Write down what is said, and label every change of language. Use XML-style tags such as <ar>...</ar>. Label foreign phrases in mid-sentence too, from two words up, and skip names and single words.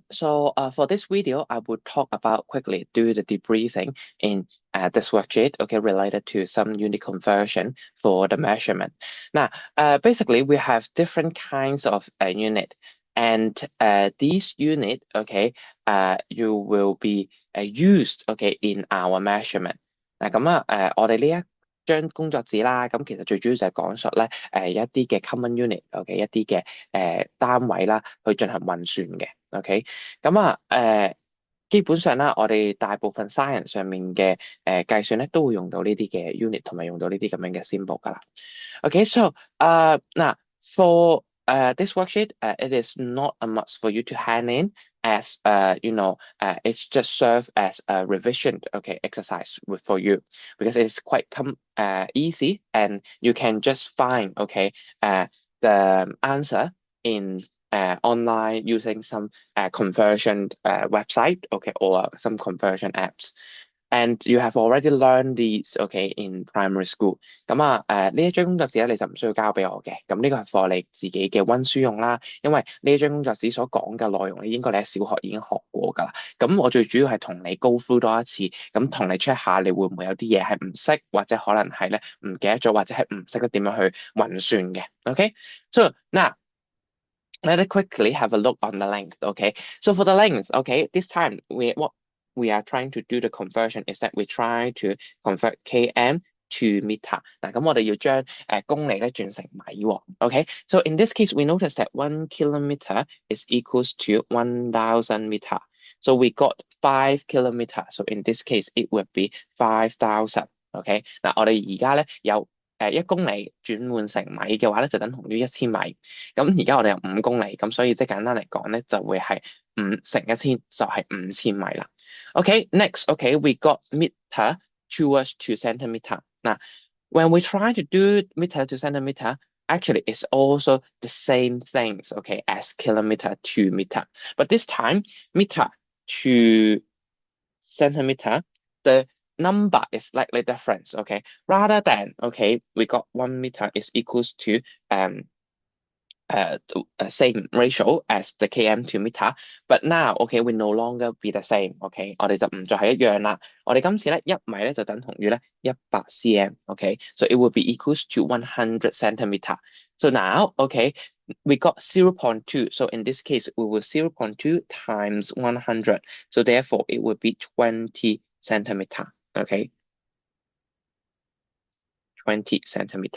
<en>So for this video, I will talk about quickly do the debriefing in this worksheet, okay, related to some unit conversion for the measurement. Now, basically, we have different kinds of unit, and these unit, okay, you will be used, okay, in our measurement.</en> <yue>我哋呢一張工作紙啦，咁其實最主要就係講述咧，一啲嘅</yue> <en>common unit，</en> <yue>OK，一啲嘅單位啦，去進行運算嘅，OK，基本上啦，我哋大部分 science 上面嘅計算咧，都會用到呢啲嘅 unit 同埋用到呢啲咁樣嘅 symbol 噶啦。</yue> <en>Okay, so now for this worksheet, it is not a must for you to hand in as it's just serve as a revision, okay, exercise for you because it's quite easy and you can just find, okay, the answer in online using some conversion website, okay, or some conversion apps. And you have already learned these, okay, in primary school.</en> <yue>呢一張工作紙咧，你就唔需要交俾我嘅。咁呢個係 for 你自己嘅溫書用啦。因為呢一張工作紙所講嘅內容咧，應該你喺小學已經學過㗎啦。咁我最主要係同你</yue> <en>go through</en> <yue>多一次，咁同你 check 下你會唔會有啲嘢係唔識，或者可能係咧唔記得咗，或者係唔識得點樣去運算嘅。Okay?</yue> <en>So now let us quickly have a look on the length. Okay, so for the length, okay, this time what we are trying to do the conversion is that we try to convert km to meter.</en> <yue>嗱，咁我哋要將公里咧轉成米喎。</yue> <en>Okay, so in this case, we notice that 1 kilometer is equals to 1,000 meter. So we got 5 kilometers. So in this case, it would be 5,000.</en> <yue>OK，嗱，我哋而家咧有1公里轉換成米嘅話咧，就等同於1000米。咁而家我哋有5公里，咁所以即係簡單嚟講咧，就會係5乘1000，就係5000米啦。</yue> <en>Okay, next, okay, we got meter towards to centimeter. Now, when we try to do meter to centimeter, actually it's also the same things, okay, as kilometer to meter. But this time, meter to centimeter, the number is slightly different, okay? Rather than, okay, we got 1 meter is equals to same ratio as the km to meter, but now, okay, we no longer be the same, okay?</en> <yue>我哋就唔再係一樣啦。我哋今次咧1米咧就等同於咧100</yue> <en>cm, okay? So it will be equals to 100 centimeter. So now, okay, we got 0.2. So in this case, we will 0.2 times 100. So therefore, it would be 20 centimeter, okay? 20 centimeter.</en>